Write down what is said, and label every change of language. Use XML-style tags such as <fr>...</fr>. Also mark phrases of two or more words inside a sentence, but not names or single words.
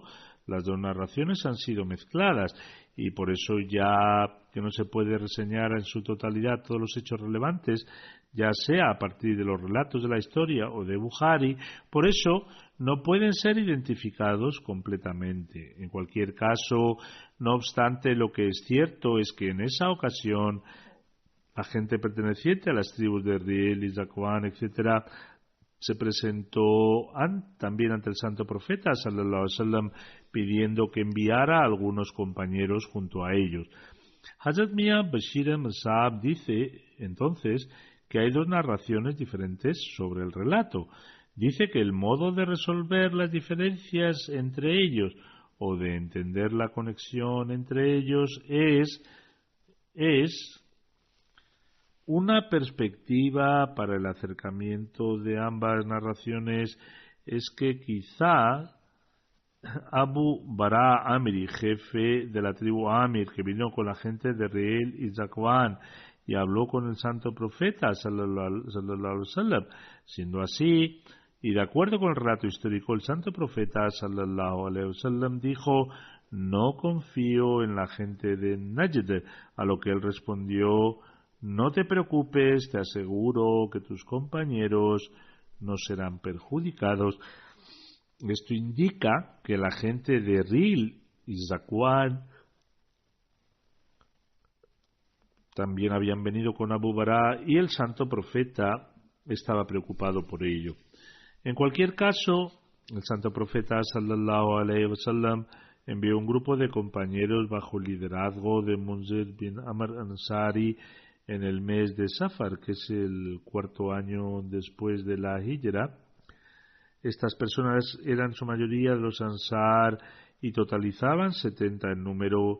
<es>Las dos narraciones han sido mezcladas y por eso ya que no se puede reseñar en su totalidad todos los hechos relevantes, ya sea a partir de los relatos de la historia o de Bukhari, por eso no pueden ser identificados completamente. En cualquier caso, no obstante, lo que es cierto es que en esa ocasión la gente perteneciente a las tribus de Riel y Zakwan, etc., se presentó también ante el santo profeta</es> <ar>صلى الله عليه وسلم</ar> <es>pidiendo que enviara a algunos compañeros junto a ellos. Hazrat Mia Bashir Ahmad Sahab dice entonces que hay dos narraciones diferentes sobre el relato. Dice que el modo de resolver las diferencias entre ellos o de entender la conexión entre ellos es una perspectiva para el acercamiento de ambas narraciones es que quizá Abu Bara Amiri, jefe de la tribu Amir, que vino con la gente de Reel y Zakwan y habló con el santo profeta</es> <ar>صلى الله عليه وسلم.</ar> <es>Siendo así, y de acuerdo con el relato histórico, el santo profeta</es> <ar>صلى الله عليه وسلم</ar> <es>dijo: no confío en la gente de Najd, a lo que él respondió: no te preocupes, te aseguro que tus compañeros no serán perjudicados. Esto indica que la gente de Ril y Zakwan también habían venido con Abu Bara y el santo profeta estaba preocupado por ello. En cualquier caso, el santo profeta</es> <ar>صلى الله عليه وسلم</ar> <es>envió un grupo de compañeros bajo el liderazgo de Munzir bin Amr Ansari en el mes de Safar, que es el cuarto año después de la Hijra. Estas personas eran su mayoría de los Ansar y totalizaban 70 en número.</es>